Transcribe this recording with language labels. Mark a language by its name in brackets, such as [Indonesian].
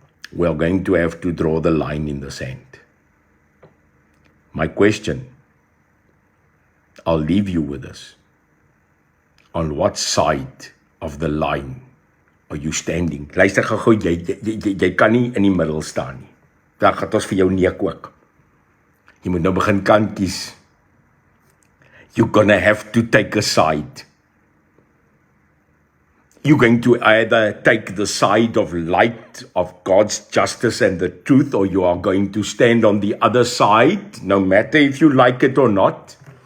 [English] We are going to have to draw the line in the sand. My question, I'll leave you with this. On what side of the line are you standing? [Afrikaans] Luister gou, jy kan nie in die middel staan nie. Dan gaan ons vir jou neek ook. Jy moet nou begin kant kies. [English] You're gonna have to take a side. You're going to either take the side of light, of God's justice and the truth, or you are going to stand on the other side, no matter if you like it or not.